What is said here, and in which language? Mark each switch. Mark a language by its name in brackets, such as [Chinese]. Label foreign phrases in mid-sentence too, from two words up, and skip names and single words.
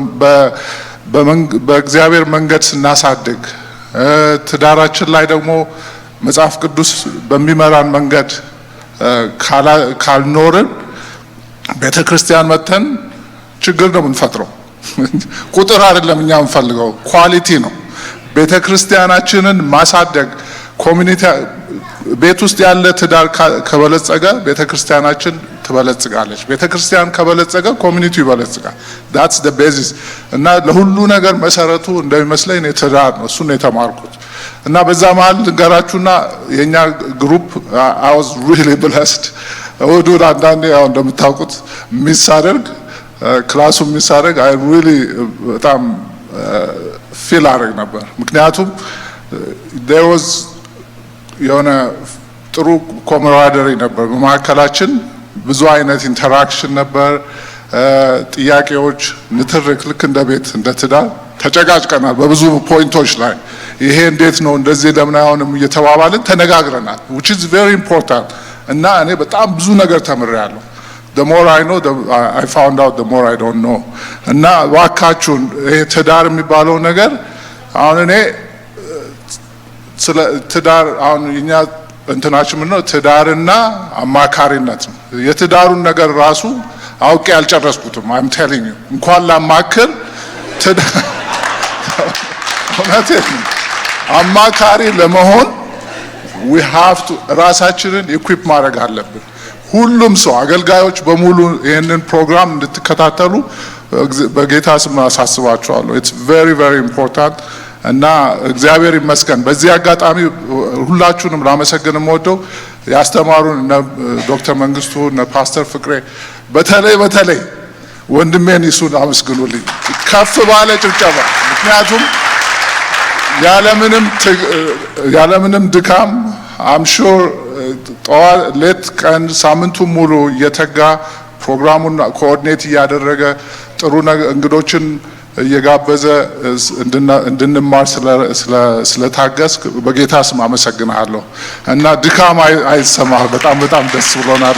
[Amharic] በእግዚአብሔር መንገድ ስናሳድግ ትዳራችን ላይ ደግሞ መጽሐፍ ቅዱስ በሚመራን መንገድ ካልኖርን ቤተ ክርስቲያን መተን ችግር ነው የምንፈጥረው። ቁጥር አይደለም እኛ የምንፈልገው ኳሊቲ ነው። ቤተ ክርስቲያናችንን ማሳደግ ኮሚኒቲ ቤት ውስጥ ያለ ትዳር ከበለጸገ ቤተ ክርስቲያናችን ትበለጽጋለች። ቤተ ክርስቲያን ከበለጸገ ኮሚኒቲው ይበለጽጋል። [English] that's the basis [Amharic] እና ለሁሉ ነገር መሰረቱ እንደሚመስለኝ ትዳር ነው። እሱን ነው የተማርኩት እና በዛ መሀል ልንገራችሁና የኛ ግሩፕ [English] I was really blessed። [Amharic] እሑድ አንዳንዴ ያው እንደምታውቁት ሚሳደርግ ክላሱ ሚሳደርግ [English] I really [Amharic] በጣም ፊል አደረግ ነበር። ምክንያቱም there was የሆነ ጥሩ ኮምራደሪ ነበር በመካከላችን። ብዙ አይነት ኢንተራክሽን ነበር፣ ጥያቄዎች፣ ንትርክ። ልክ እንደ ቤት እንደ ትዳር ተጨቃጭቀናል በብዙ ፖይንቶች ላይ። ይሄ እንዴት ነው እንደዚህ ለምን አይሆንም እየተባባልን ተነጋግረናል [English] which is very important [Amharic] እና እኔ በጣም ብዙ ነገር ተምሬያለሁ። [English] the more I know I found out the more I don't know [Amharic] እና ዋካችሁን ይሄ ትዳር የሚባለው ነገር አሁን እኔ ስለ ትዳር አሁን እኛ እንትናችን ምን ነው ትዳርና አማካሪነት ነው። የትዳሩን ነገር ራሱ አውቄ ያልጨረስኩትም [English] I'm telling you [Amharic] እንኳን ላማክር አማካሪ ለመሆን [English] we have to [Amharic] ራሳችንን ኢኩዊፕ ማድረግ አለብን። ሁሉም ሰው አገልጋዮች በሙሉ ይሄንን ፕሮግራም እንድትከታተሉ በጌታ ስም አሳስባችኋለሁ። [English] it's very very important [Amharic] እና እግዚአብሔር ይመስገን። በዚህ አጋጣሚ ሁላችሁንም ላመሰግን የምወደው ያስተማሩን ዶክተር መንግስቱ እና ፓስተር ፍቅሬ በተለይ ወንድሜን ይሱን አመስግኑልኝ ከፍ ባለ ጭብጨባ። ምክንያቱም ያለምንም ድካም [English] I'm sure [Amharic] ሌት ቀን ሳምንቱን ሙሉ እየተጋ ፕሮግራሙን ኮኦርዲኔት እያደረገ ጥሩ እንግዶችን እየጋበዘ እንድንማር ስለታገስ በጌታ ስም አመሰግናለሁ እና ድካም አይሰማህ። በጣም ደስ ብሎናል